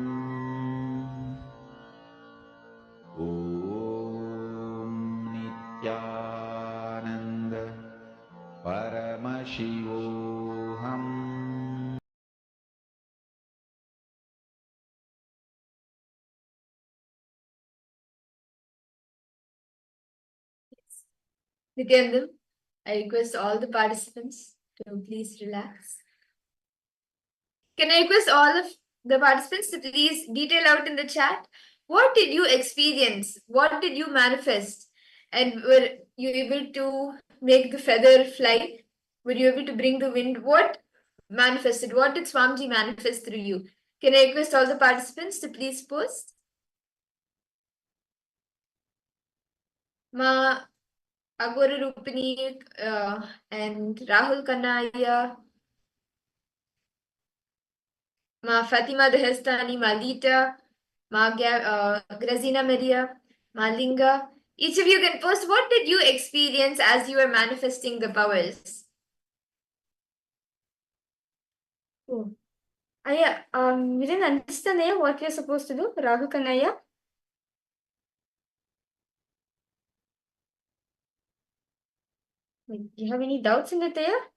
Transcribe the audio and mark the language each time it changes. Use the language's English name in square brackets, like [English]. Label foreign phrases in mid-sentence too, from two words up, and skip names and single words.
[English] Om Nithyananda Paramashivoham. Nithyananda, I request all the participants to please relax. Can I request all of the participants to please detail out in the chat? What did you experience? What did you manifest? And were you able to make the feather fly? Were you able to bring the wind? What manifested? What did Swamiji manifest through you? Can I request all the participants to please post? Ma Agora Rupini and Rahul Kanaya, Ma Fatima Dehestani, Ma Lita, Ma Grazina Maria, Ma Linga. Each of you can post what did you experience as you were manifesting the powers? Oh. Aya, we didn't understand what we're supposed to do, Rahul Kanaya. Do you have any doubts in it there?